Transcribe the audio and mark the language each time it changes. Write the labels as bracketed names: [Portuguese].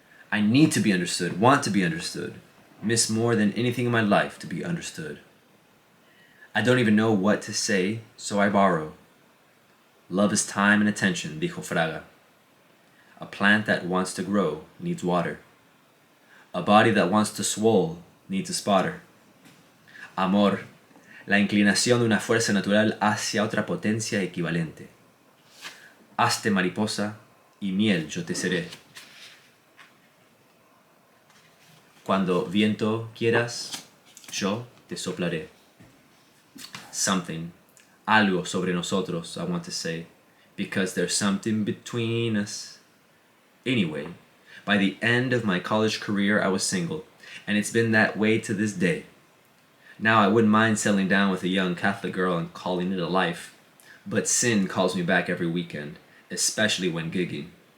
[English] I need to be understood, want to be understood, miss more than anything in my life to be understood. I don't even know what to say, so I borrow. Love is time and attention, [Spanish] dijo Fraga. [English] A plant that wants to grow needs water. A body that wants to swole needs a spotter. [Spanish] Amor, la inclinación de una fuerza natural hacia otra potencia equivalente. Hazte mariposa y miel yo te seré. Cuando viento quieras, yo te soplaré. [English] Something [Spanish] Algo sobre nosotros, [English] I want to say, because there's something between us. Anyway, by the end of my college career, I was single, and it's been that way to this day. Now, I wouldn't mind settling down with a young Catholic girl and calling it a life, but sin calls me back every weekend, especially when gigging.